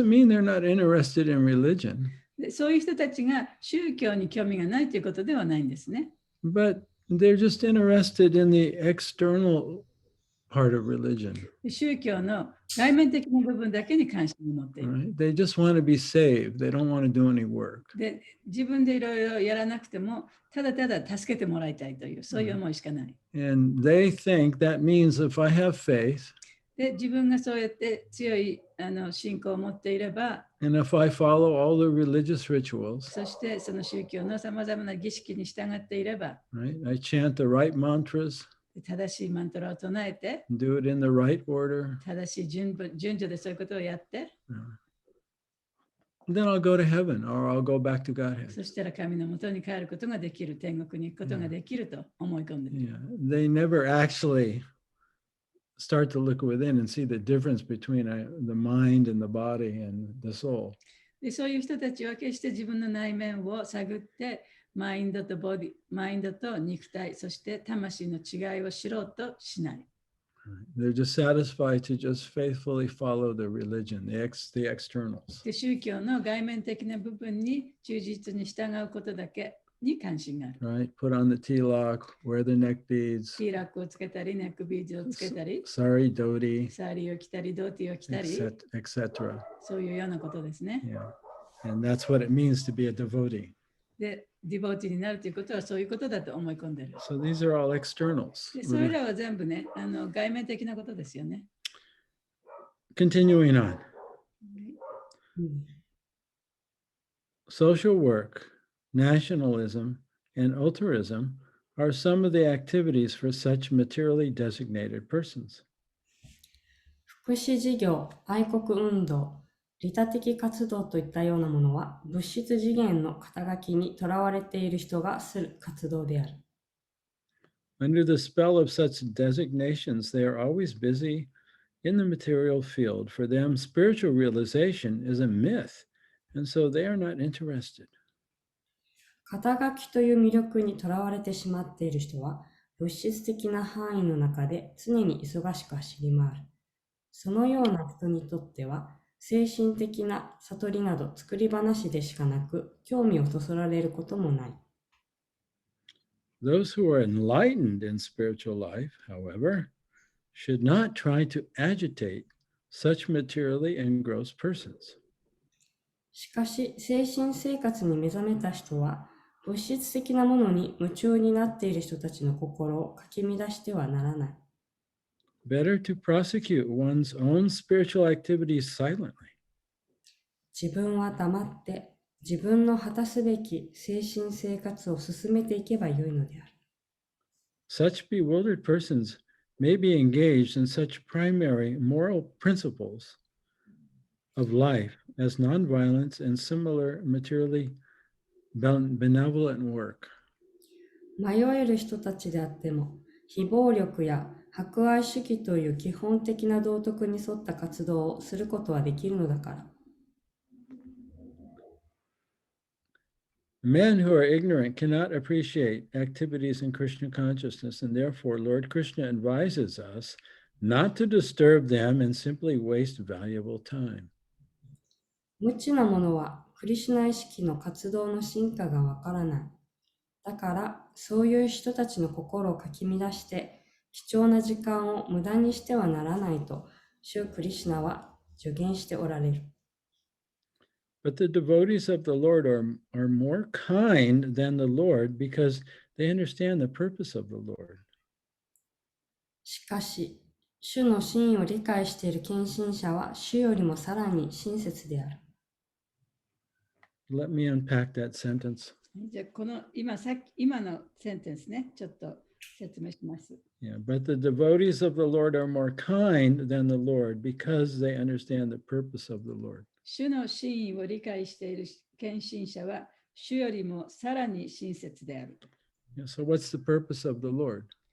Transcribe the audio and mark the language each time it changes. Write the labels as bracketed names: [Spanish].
[English] doesn't mean they're not interested in religion, [Japanese] でそういう人たちが宗教に興味がないということではないんですね。 [English] but they're just interested in the external part of religion. [Japanese] 宗教の外面的な部分だけに関心を持っている。 [English] Right? They just want to be saved. They don't want to do any work. [Japanese] で自分でいろいろやらなくても、ただただ助けてもらいたいという、そういう思いしかない。 [English] And they think that means if I have faith [Japanese] で自分がそうやって強い信仰を持っていれば、 [English] and if I follow all the religious rituals, [Japanese] そしてその宗教のさまざまな儀式に従っていれば、 [English] right? I chant the right mantras, [Japanese] 正しいマントラを唱えて、 [English] do it in the right order, [Japanese] 正しい順序でそういうことをやって、 [English] then I'll go to heaven or I'll go back to [Japanese] そ [English] Godhead. [Japanese] したら神のもとに帰ることができる、天国に行くことができると思い込んでいる。 [English] Yeah, they never actually start to look within and see the difference between the mind and the body and the soul. [Japanese] でそういう人たちは決して自分の内面を探って、マインドと肉体、そして魂の違いを知ろうとしない。 [English] They're just satisfied to just faithfully follow the religion, the externals. [Japanese] で宗教の外面的な部分に忠実に従うことだけに関心がある。 [English] Right? Put on the tilak, wear the neck beads, [Japanese] ティーラックをつけたり、ネックビーズをつけたり、 [English] sari doti, [Japanese] サーリーを着たり、ドーティーを着たり、 [English] etc. [Japanese] そういうようなことですね。 [English] Yeah. And that's what it means to be a devotee. [Japanese] で、ディボーティーになるということはそういうことだと思い込んでいる。 [English] So these are all externals. [Japanese] でそれらは全部ね、外面的なことですよね。 [English] Continuing on. うん Social work, nationalism, and altruism are some of the activities for such materially designated persons. [Japanese] 福祉事業、愛国運動、利他的活動といったようなものは物質次元の肩書きにとらわれている人がする活動である。 [English] Under the spell of such designations, they are always busy in the material field. For them, spiritual realization is a myth, and so they are not interested. [Japanese] 肩書きという魅力にとらわれてしまっている人は物質的な範囲の中で常に忙しく走り回る。そのような人にとっては精神的な悟りなど作り話でしかなく興味をそそられることもない。 [English] Those who are enlightened in spiritual life, however, should not try to agitate such materially engrossed persons. [Japanese] しかし精神生活に目覚めた人は物質的なものに夢中になっている人たちの心をかき乱してはならない。 [English] Better to prosecute one's own spiritual activities silently. [Japanese] 自分は黙って自分の果たすべき精神生活を進めていけばよいのである。 [English] Such bewildered persons may be engaged in such primary moral principles of life as nonviolence and similar materially benevolent work. [Japanese] 迷える人たちであっても、非暴力や博愛主義という基本的な道徳に沿った活動をすることはできるのだから。 [English] Men who are ignorant cannot appreciate activities in Krishna consciousness, and therefore Lord Krishna advises us not to disturb them and simply waste valuable time. [Japanese] 無知な者はクリシュナ意識の活動の進化がわからない。だから、そういう人たちの心をかき乱して、貴重な時間を無駄にしてはならないと、主クリシュナは助言しておられる。 [English] But the devotees of the Lord are more kind than the Lord because they understand the purpose of the Lord. [Japanese] しかし、主の真意を理解している献身者は、主よりもさらに親切である。 [English] Let me unpack that sentence. [Japanese] じゃあこの今のセンテンスね、ちょっと説明します。 [English] Yeah, but the devotees of the Lord are more kind than the Lord because they understand the purpose of the Lord. [Japanese] 主の真意を理解している献身者は、主よりもさらに親切である。 [English] Yeah, so what's the purpose of the Lord?